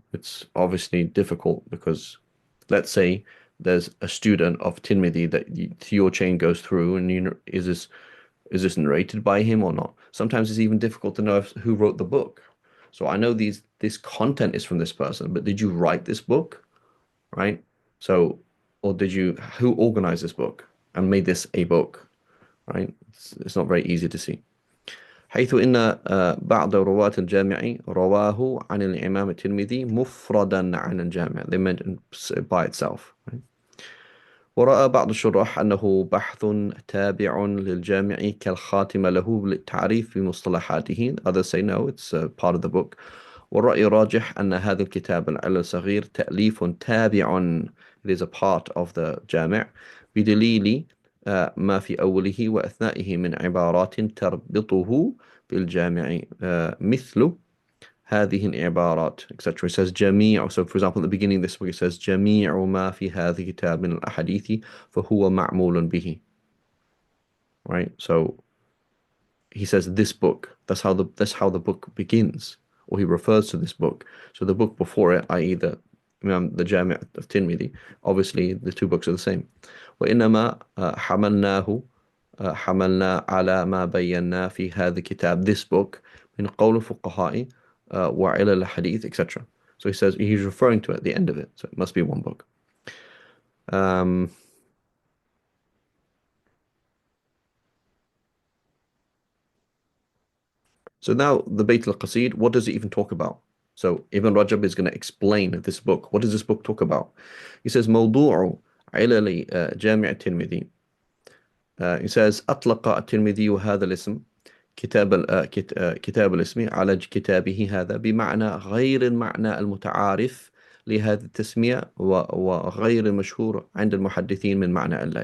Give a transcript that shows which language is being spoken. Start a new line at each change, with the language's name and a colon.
English: It's obviously difficult because let's say there's a student of Tirmidhi that your chain goes through and is this narrated by him or not? Sometimes it's even difficult to know who wrote the book. So I know this content is from this person, but did you write this book? Right? So, or who organized this book and made this a book? Right? It's not very easy to see.
Arabic: حيث إن بعض رواة الجامع رواه عن الإمام الترمذي مفردا عن الجامع.
English: They mentioned by itself. Right?
Arabic: ورأى بعض الشراح أنه بحث تابع للجامع كالخاتمة له للتعريف بمصطلحاته.
English: Others say no, it's part of the book.
Arabic: والرأي راجح أن هذا الكتاب العلل الصغير تأليف تابع.
English: It is a part of the
Arabic: جامع بدليل ما في أوله وأثنائه من عبارات تربطه بالجامع مثل هذه العبارات etc.
English: It says
Arabic: جميع.
English: So for example at the beginning of this book it says
Arabic: جميع ما في هذا الكتاب من الأحاديث فهو معمول به.
English: Right? So he says this book. That's how the book begins, or he refers to this book. So the book before it, i.e. the Jami' of Tirmidhi, obviously the two books are the same.
Arabic: وإنما حملنا على ما بينا في هذا الكتاب,
English: this book,
Arabic: من قول الفقهاء وعلل الحديث etc.
English: So he says he's referring to it at the end of it, so it must be one book. So now the Bayt al-Qasid, what does it even talk about? So Ibn Rajab is going to explain this book. What does this book talk about? He says
Arabic: موضوع علل جامع الترمذي.
English: He says
Arabic: أطلق الترمذي هذا الاسم كتاب الاسم على كتابه هذا بمعنى غير المعنى المتعارف لهذه التسمية وغير المشهور عند المحدثين من معنى إلا.